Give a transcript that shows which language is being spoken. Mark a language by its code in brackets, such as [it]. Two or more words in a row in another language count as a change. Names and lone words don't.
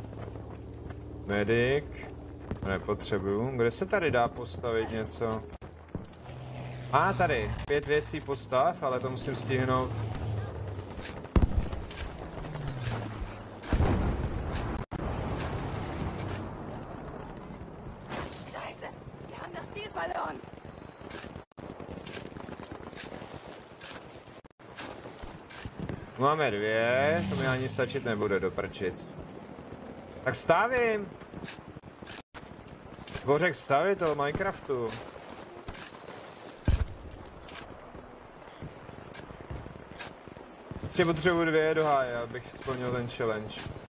[cs] Medic. Nepotřebuju. Kde se tady dá postavit něco? Má tady 5 věcí postav, ale to musím stihnout. [de] Scheiße, wir haben das Ziel verloren. [cs] Máme 2, to mi ani stačit nebude do prčic. Tak stavím! Bořek stavit to Minecraftu. Ještě potřebuji 2 do háje, abych splnil ten challenge.